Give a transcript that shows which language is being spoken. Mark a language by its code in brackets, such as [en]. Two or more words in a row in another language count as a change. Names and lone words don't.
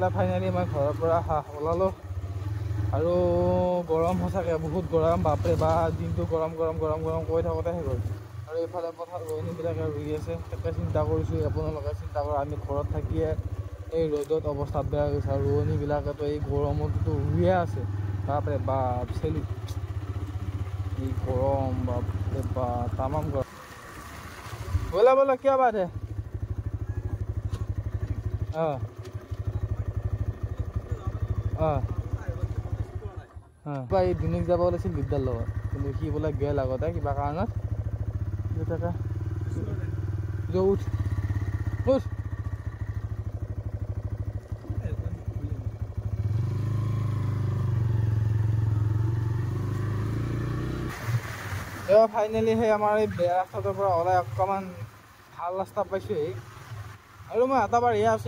[as] ফাইনেলি মই ঘৰৰ পৰা ওলালোঁ আৰু গৰম সঁচাকৈ বহুত গৰম বাপৰে বা দিনটো গৰম গৰম গৰম গৰম কৰি থাকোঁতে হৈ গ'ল আৰু এইফালে পথাৰ ৰোৱনীবিলাকে ৰুই আছে তাকে চিন্তা কৰিছোঁ আপোনালোকে চিন্তা কৰে আমি ঘৰত থাকিয়ে এই ৰ'দত অৱস্থা বেয়া হৈছে আৰু ৰোৱনীবিলাকেতো এই গৰমততো ৰুইয়ে আছে বাপৰে বাপ চেলি এই গৰম বাপৰে বা তামাম গৰম [hi] बोला बोला क्या बात है हाँ हाँ हाँ [as] এই দিনক যাব ওলাইছিল বিদ্যাৰ লগত কিন্তু সি বোলে গেল আগতে কিবা কাৰণত উঠ উঠ ফাইনেলি সেই আমাৰ এই বেয়া ৰাস্তাটোৰ পৰা ওলাই অকণমান ভাল ৰাস্তা পাইছোঁহি আৰু মই এটাবাৰ এয়া আছোঁ